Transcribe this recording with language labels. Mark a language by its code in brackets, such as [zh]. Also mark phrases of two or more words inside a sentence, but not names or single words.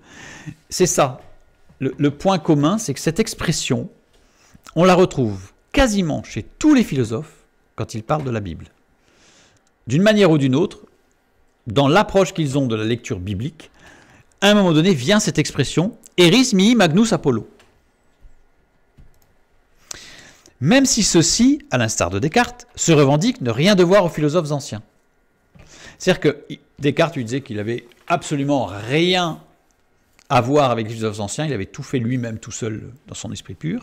[fr] C'est ça. Le point commun, c'est que cette expression, on la retrouve quasiment chez tous les philosophes quand ils parlent de la Bible. D'une manière ou d'une autre, dans l'approche qu'ils ont de la lecture biblique, à un moment donné vient cette expression « [la] eris mihi magnus Apollo ». [fr] Même si ceux-ci, à l'instar de Descartes, se revendiquent ne rien devoir aux philosophes anciens. C'est-à-dire que Descartes lui disait qu'il n'avait absolument rien à voir avec les philosophes anciens, il avait tout fait lui-même tout seul dans son esprit pur.